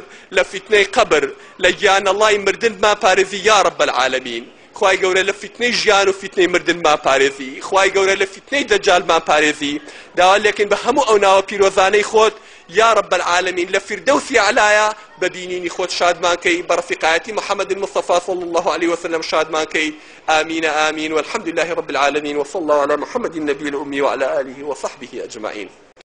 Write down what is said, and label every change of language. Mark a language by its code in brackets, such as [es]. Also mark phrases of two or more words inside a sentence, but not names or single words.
[ckb] لە فیتنەی قبر لە گیانەڵای مردنمان پارێزی [ar] یا رب العالمین [ckb] خوای گەورە لە فیتنەی ژیان و فیتنەی مردنمان پارێزی خوای گەورە لە فیتنەی دەجالمان پارێزی داوا لێکن بە هەموو ئەو ناوە پیرۆزانەی خۆت [ar] یا رب العالمین [ckb] لە فردەوسی عەلایە بە بینینی خۆت شادمان کەی بە ڕەفیقایەتی محەممەد المصطفى [ar] صلى الله عليه وسلم [ckb] شادمان کەی [ar] آمين آمين والحمد لله رب العالمين وصلى الله على محمد النبي الأمي وعلى آله وصحبه أجمعين